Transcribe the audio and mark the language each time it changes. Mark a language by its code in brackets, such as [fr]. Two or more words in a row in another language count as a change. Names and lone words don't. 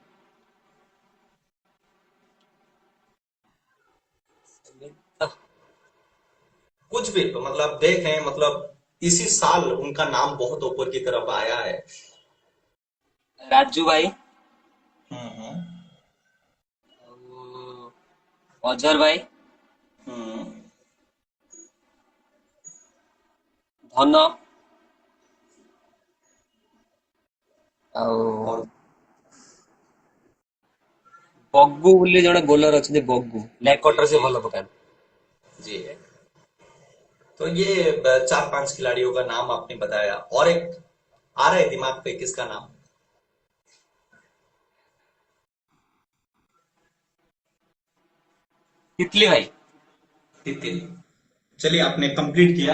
[hi] कुछ भी तो मतलब देखें, मतलब इसी साल उनका नाम बहुत ऊपर की तरफ आया है। राजू भाई, हम्म। [or] ଆଉ ଅଜର ଭାଇ, हम्म। ଧନ, ଆଉ [hi] और [or] ବଗୁ ବୋଲି ଜଣେ ବୋଲର ଅଛନ୍ତି, ବଗୁ ଲେଗ [hi] जी [or] କଟର [hi] जी [or] ସେ ଭଲ ପକାନ୍ତି। [hi] जी। तो ये 4-5 खिलाड़ियों का नाम आपने बताया, और एक आ रहा है दिमाग पे, किसका नाम? तितली भाई। तितिल। चलिए आपने कंप्लीट किया।